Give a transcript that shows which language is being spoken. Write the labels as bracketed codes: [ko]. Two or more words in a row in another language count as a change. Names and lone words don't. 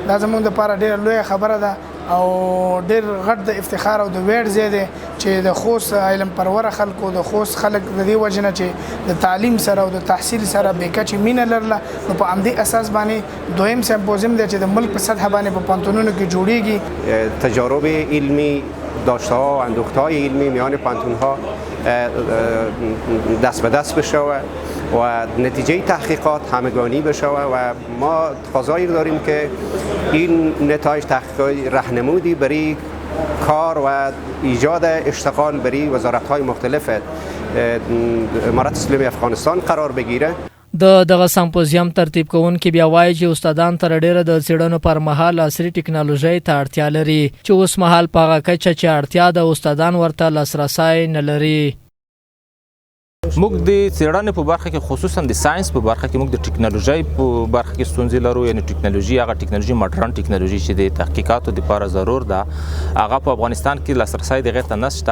[ps] دا زموږ دپاره ډېره لویه خبره ده او ډېر غټ د افتخار او د ویاړ ځای دی چې د خوست علم پروره خلکو د خوست خلک د دې وجه نه چې د تعلیم سره او د تحصیل سره بې کچې مینه لرله، نو په همدې اساس باندې دویم سمپوزیم دی چې د ملک په سطح باندې په پوهنتونونو کې جوړیږي. [fa] تجارب علمی داشته ها و اندوخته های علمی میان پانتون ها دست به دست بشه و نتیجه تحقیقات همگانی بشه و ما تقاضایی داریم که این نتایج تحقیقات راهنمودی برای کار و ایجاد اشتغال برای وزارت های مختلف امارت اسلامی افغانستان قرار بگیره. [ps] دغه سمپوزیم ترتیب کوونکي بیا وایي چې استادان تر ډیره د څېړنو پر مهال عصري ټکنالوژۍ ته اړتیا لري چې اوس مهال په هغه کچه چې اړتیا د استادان ورته لاسرسی نه لري. موږ د څېړنې په برخه کې خصوصا د ساينس په برخه کې موږ د ټکنالوژۍ په برخه کې ستونزې لرو، یعنی ټکنالوژي هغه ټکنالوژي ماډرن ټکنالوژي چې د تحقیقاتو لپاره ضرور ده هغه په افغانستان کې لاسرسی دغه ته نشته.